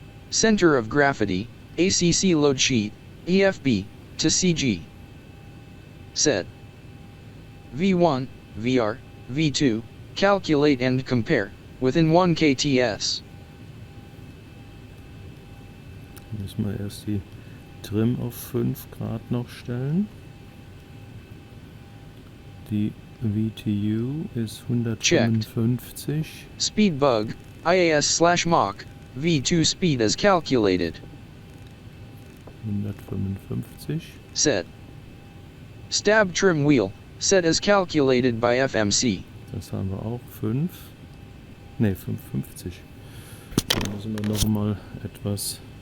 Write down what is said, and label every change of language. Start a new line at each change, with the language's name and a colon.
English: Center of gravity, ACC load sheet, EFB, to CG. Set. V1, VR, V2, calculate and compare, within 1 KTS.
German: Müssen wir erst die Trim auf 5 Grad noch stellen. Die VTU ist 155.
English: Speed bug, IAS/Mach, V2 speed as calculated.
German: 155.
English: Set. Stab trim wheel, set as calculated by FMC.
German: Das haben wir auch. 5. Ne, 55. Da müssen wir nochmal etwas.